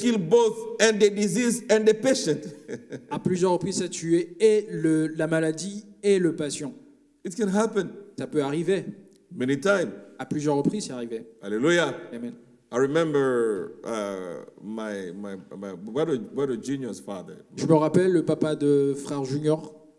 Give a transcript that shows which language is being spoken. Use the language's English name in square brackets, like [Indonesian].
[English] killed both and the disease and the patient. [French] à plusieurs reprises, ça a tué et la maladie et le patient. [English] It can happen [French] Ça peut arriver. [English] many times. [French] À plusieurs reprises, c'est arrivé. [English] Hallelujah. Amen. I remember my brother Junior's father. [French] Je me rappelle le papa de Frère Junior,